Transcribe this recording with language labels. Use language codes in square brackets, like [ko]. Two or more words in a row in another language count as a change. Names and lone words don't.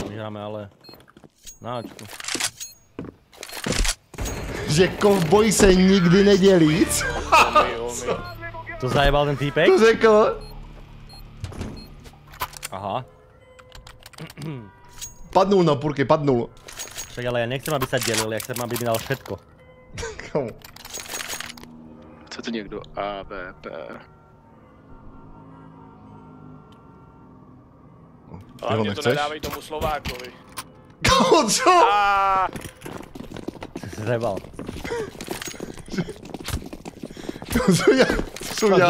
[sk] hráme ale na Ačku. [cs] Že kovboj se nikdy nedělí, co? To zajebal ten týpek? To řekl. Aha. Padnul na purky, padnul. [sk] Však ale ja nechcem, aby sa delil, ja chcem, aby mi dal všetko. [cs] Komu? Chce to někdo? A, B, P. Ale mě to nedávej tomu Slovákovi. Komu, co? Ty si zajebal. Kdo